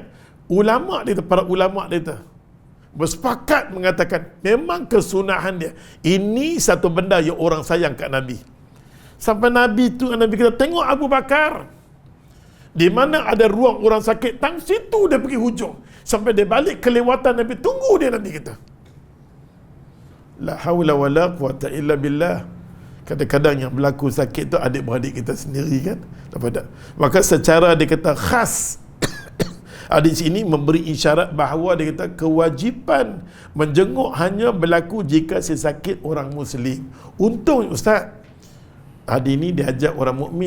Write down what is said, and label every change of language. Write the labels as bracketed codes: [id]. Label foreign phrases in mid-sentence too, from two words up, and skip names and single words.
[ms] Para ulama dia bersepakat mengatakan memang kesunahan dia. Ini satu benda yang orang sayang kat Nabi. Sampai Nabi kata, tengok Abu Bakar, di mana ada ruang orang sakit, tang situ dia pergi hujung. Sampai dia balik kelewatan Nabi, tunggu dia, Nabi kata. [ar] لا حول ولا قوة إلا بالله. [ms] Kadang-kadang yang berlaku sakit tu adik-beradik kita sendiri kan. Maka secara dia kata khas adik sini memberi isyarat bahawa dia kata kewajipan menjenguk hanya berlaku jika si sakit orang Muslim. Untung Ustaz, adik ni diajak orang mukmin.